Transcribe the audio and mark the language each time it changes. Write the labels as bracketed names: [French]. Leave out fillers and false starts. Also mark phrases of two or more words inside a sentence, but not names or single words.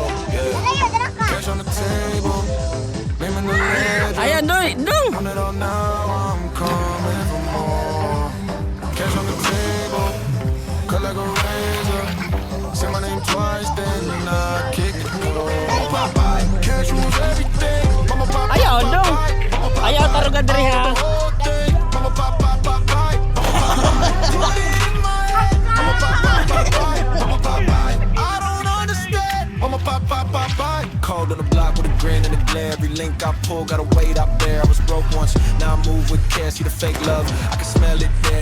[English] Yeah. Cash on the table. Name in the ledger. [Cebuano] Ayan, doy! Dong! [English] On it all now, I'm coming for more. Cash on the table, cut like a razor. Say my name twice, then I kick it. Popeye, cash rules everything. Mama Popeye, [Cebuano] Ayaw, dong! Ayaw, tarugan diri ha. [English] whole thing. Mama Popeye, Popeye, put it in my head. Mama Popeye, Popeye, Mama Popeye. I don't understand. Mama Popeye, Popeye. Cold on the block with a grin and a glare. Every link I pull, gotta wait out there. I was broke once, now I move with care. See the fake love, I can smell it there.